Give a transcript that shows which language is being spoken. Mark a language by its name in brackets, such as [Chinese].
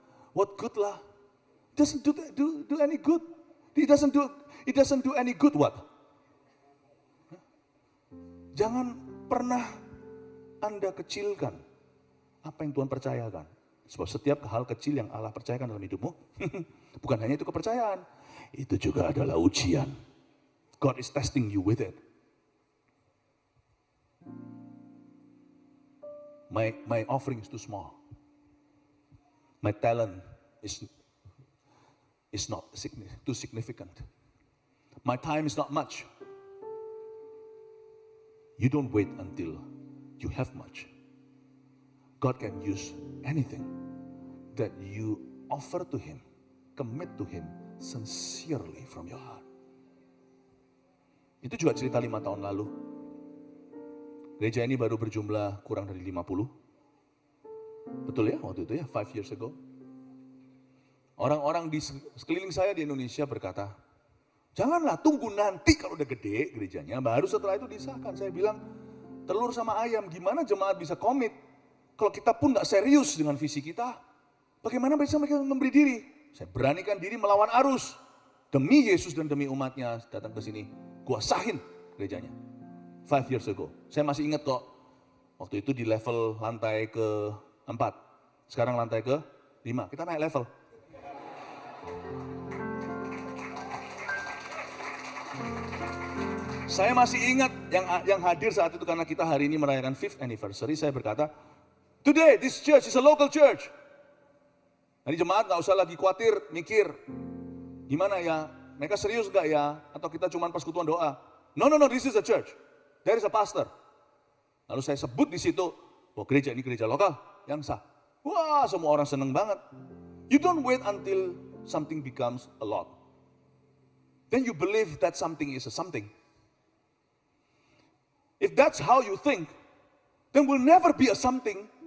[English] What good lah? Doesn't do any good. It doesn't do any good what? [Indonesian] Jangan pernah Anda kecilkan apa yang Tuhan percayakan. Sebab setiap hal kecil yang Allah percayakan dalam hidupmu, bukan hanya itu kepercayaan, itu juga adalah ujian. [English] God is testing you with it. My offering is too small. My talent is not too significant. My time is not much. You don't wait until you have much. God can use anything that you offer to Him, commit to Him sincerely from your heart. [Indonesian] Itu juga cerita 5 tahun lalu. Gereja ini baru berjumlah kurang dari 50. Betul ya waktu itu ya, [English] 5 years ago. [Indonesian] Orang-orang di sekeliling saya di Indonesia berkata, janganlah tunggu nanti kalau udah gede gerejanya, baru setelah itu disahkan. Saya bilang, telur sama ayam, gimana jemaat bisa komit? Kalau kita pun gak serius dengan visi kita, bagaimana bisa mereka memberi diri? Saya beranikan diri melawan arus. Demi Yesus dan demi umatnya datang ke sini. Gua sahin gerejanya. [English] 5 years ago. [Indonesian] Saya masih ingat kok. Waktu itu di level lantai ke-4. Sekarang lantai ke-5. Kita naik level. Saya masih ingat yang hadir saat itu karena kita hari ini merayakan [English] 5th anniversary. [Indonesian] Saya berkata, [English] today this church is a local church. [Indonesian] Jadi jemaat gak usah lagi khawatir, mikir. Gimana ya, mereka serius gak ya? Atau kita cuma persekutuan doa? [English] No, this is a church. There is a pastor. [Indonesian] Lalu saya sebut di situ, gereja ini gereja lokal yang sah. Wah, semua orang seneng banget. [English] You don't wait until something becomes a lot. Then you believe that something is a something. If that's how you think, then will never be a something.